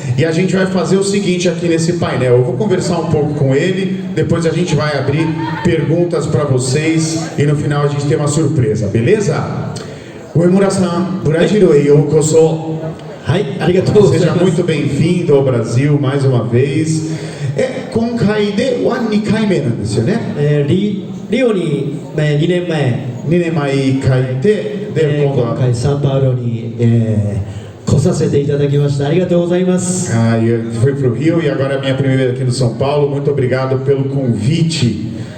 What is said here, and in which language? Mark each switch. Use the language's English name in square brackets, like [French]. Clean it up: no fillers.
[Portuguese] E a gente vai fazer o seguinte aqui nesse painel. Eu vou conversar um pouco com ele, depois a gente vai abrir perguntas para vocês e no final a gente tem uma surpresa, beleza? Uemura-san, Brasil e Yokoso. Seja muito bem-vindo ao Brasil mais uma vez. [Japanese] Konkai de wa 2回目なんですよね。リオに2年前 2年前書いて、で今回サンパウロに、来させていただきました。ありがとうございます。 [Portuguese] Fui para o Rio e agora é a minha primeira vez aqui no São Paulo. Muito obrigado pelo convite.